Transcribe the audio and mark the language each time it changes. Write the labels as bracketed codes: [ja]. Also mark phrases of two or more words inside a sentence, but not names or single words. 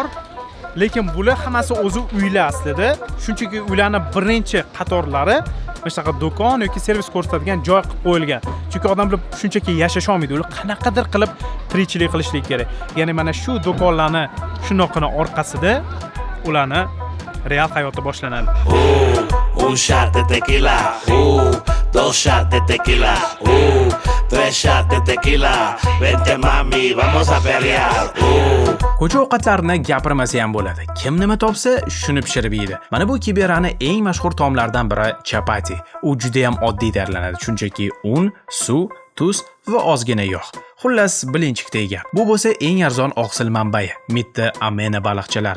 [uz] Lekin bular hammasi o'zi uylar aslida. Shunchaki uylarning birinchi qatorlari mana shunaqa do'kon yoki servis ko'rsatadigan joy qilib qo'yilgan. Chunki odamlar shunchaki yashash olmaydi, ular qanaqadir qilib tirikchilik qilishlik kerak. Ya'ni mana shu do'konlarni shunaqana orqasida ularni real hayoti boshlanadi. [es] Un shot de tequila, dos shots de tequila, tres shots de tequila. Vente mami, vamos a pelear. [uz] Ko'cha ovqatlarini gapirmasa ham bo'ladi. Kim nima topsa, shuni pishirib yeydi. Mana bu Kiberani eng mashhur taomlardan biri chapati. U juda ham oddiy tayyorlanadi, shunchaki un, suv, tuz va ozgina yog'. Xullas, bilinchikdek gap. Bu bo'lsa eng arzon oqsil manbai, mitti amena baliqchalari.